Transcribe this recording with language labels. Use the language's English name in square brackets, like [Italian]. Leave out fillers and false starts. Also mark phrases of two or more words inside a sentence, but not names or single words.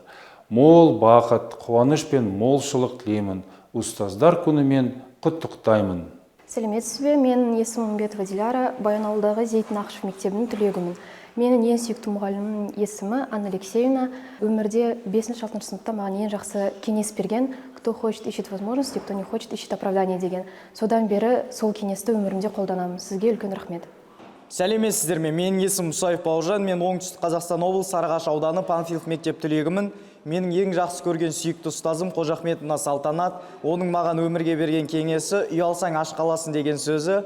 [Kazakh] Мол бақыт, қуаныш пен молшылық тілеймін. Ұстаздар күнімен құттықтаймын. Сәлеметсіз бе? Менің есімім Үмбетова Диляра, Баянауылдағы Зейтін Ақышев мектебінің түлегімін. Менің ең сүйікті мұғалімнің есімі Анна Алексеевна. Өмірде 5-6 сыныпта маған ең жақсы кеңес берген: [Russian] кто хочет, ищет возможности, кто не хочет, ищет оправдание деген. [Kazakh] Содан бері сол кеңесті өмірімде қолданамын. Сізге үлкен рахмет. Сәлеметсіздер ме? Менің есімім Мұсаев Бауыржан. Мен оңтүстік Қазақстан облысы Сарыағаш ауданы Панфилов мектеп түлегімін. Менің ең жақсы көрген сүйікті ұстазым Қожахметовна Салтанат. Оның маған өмірге берген кеңесі «Үй алсаң аш қаласың» деген сөзі.